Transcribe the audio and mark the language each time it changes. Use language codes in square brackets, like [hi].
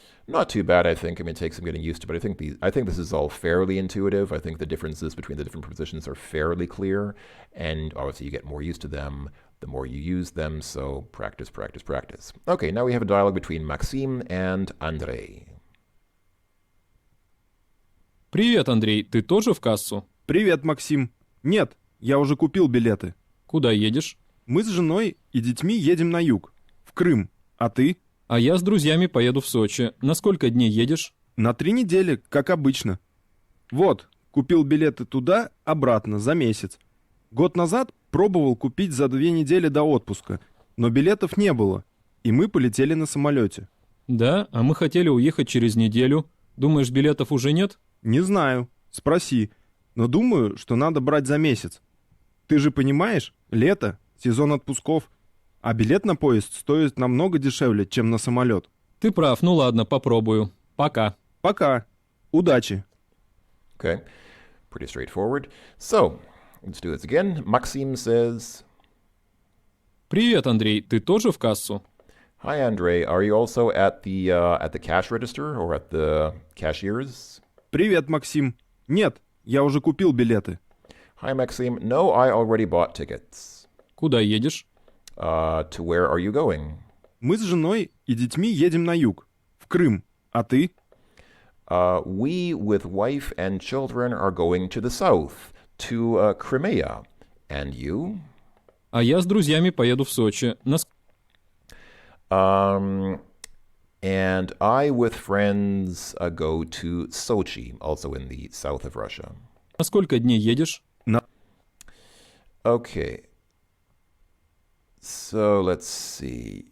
[en] Not too bad, I think. I mean, it takes some getting used to, but I think this is all fairly intuitive. I think the differences between the different prepositions are fairly clear, and obviously you get more used to them the more you use them. So practice, practice, practice. Okay, now we have a dialogue between Maxime and Andrei. [ru] Привет, Андрей, ты тоже в кассу? Привет, Максим. Нет, я уже купил билеты. Куда едешь? Мы с женой и детьми едем на юг, в Крым. А ты? А я с друзьями поеду в Сочи. На сколько дней едешь? На 3 недели, как обычно. Вот, купил билеты туда, обратно, за месяц. Год назад пробовал купить за 2 недели до отпуска, но билетов не было, и мы полетели на самолете. Да, а мы хотели уехать через неделю. Думаешь, билетов уже нет? Не знаю, спроси, но думаю, что надо брать за месяц. Ты же понимаешь, лето, сезон отпусков, а билет на поезд стоит намного дешевле, чем на самолет. Ты прав, ну ладно, попробую. Пока. Пока. Удачи. [en] Okay, pretty straightforward. So, let's do this again. Maxime says, [ru] Привет, Андрей, ты тоже в кассу? [en] "Hi, Andre. Are you also at the cash register or at the cashiers?" [ru] Привет, Максим. Нет, я уже купил билеты. [en] "Hi, Maxime. No, I already bought tickets. [ru] Куда едешь? [en] To where are you going?" [ru] Мы с женой и детьми едем на юг, в Крым. А ты? [en] We, with wife and children, are going to the south, to Crimea. And you? [ru] А я с друзьями поеду в Сочи. [en] And I, with friends, go to Sochi, also in the south of Russia. [ru] На сколько дней едешь? [en] Okay. So let's see.